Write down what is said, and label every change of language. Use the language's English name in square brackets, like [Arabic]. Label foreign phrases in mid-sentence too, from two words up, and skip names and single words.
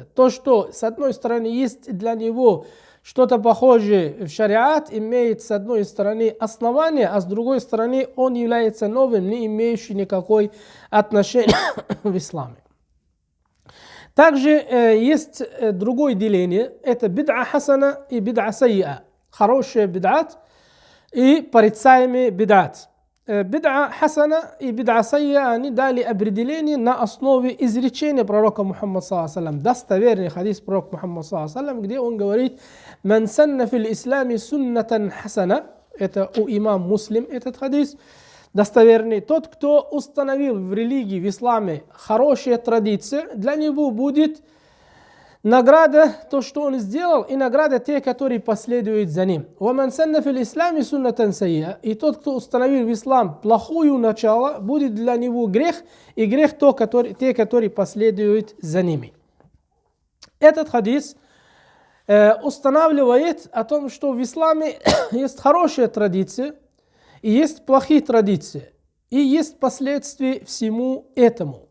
[Russian] То, что с одной стороны есть для него что-то похожее в шариат, имеет с одной стороны основание, а с другой стороны он является новым, не имеющим никакой отношения в исламе. Также есть другое деление – это [Arabic] بدعة حسنة [Russian] и [Arabic] بدعة سيئة. [Russian] Хороший бид'ат и порицаемый бид'ат. [Arabic] بدعة حسنة [Russian] и [Arabic] بدعة سيئة, [Russian] они дали определение на основе изречения пророка Мухаммада ﷺ. Достоверный хадис пророка Мухаммада ﷺ, где он говорит: [Arabic] «من سن في الإسلام سنة حسنة». [Russian] Это у имам Муслим этот хадис. Достоверный. Тот, кто установил в религии, в исламе хорошие традиции, для него будет награда, то, что он сделал, и награда те, которые последуют за ним. [Arabic] وَمَنْ سَنَّ فِي الْإِسْلَامِ سُنَّةً سَيِّئَةً. [Russian] И тот, кто установил в ислам плохое начало, будет для него грех, и грех те, которые последуют за ними. Этот хадис устанавливает о том, что в исламе есть хорошие традиции, и есть плохие традиции, и есть последствия всему этому.